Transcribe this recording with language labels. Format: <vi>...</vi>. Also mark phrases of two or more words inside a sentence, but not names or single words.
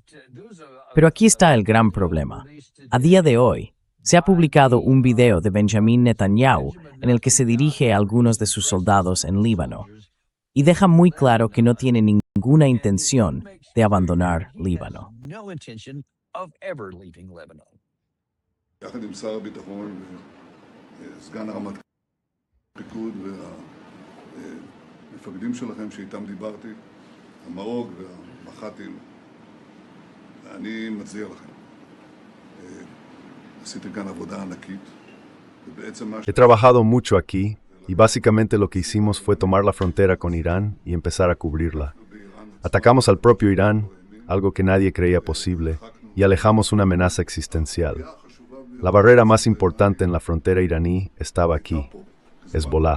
<es>Pero aquí está el gran problema. A día de hoy, se ha publicado un video de Benjamin Netanyahu en el que se dirige a algunos de sus soldados en Líbano y deja muy claro que no tiene ninguna intención de abandonar Líbano.</es> <he>יחד עם שר הביטחון וסגן הרמטכ"ל הפיקוד והמפקדים שלכם שאיתם דיברתי, המאוג והמח"טים, אני מצדיע לכם. עשיתם כאן עבודה ענקית, ובעצם מה</he> <es>He trabajado mucho aquí y básicamente lo que hicimos fue tomar la frontera con Irán y empezar a cubrirla. Atacamos al propio Irán, algo que nadie creía posible, y alejamos una amenaza existencial. La barrera más importante en la frontera iraní estaba aquí, Hezbollah.</es>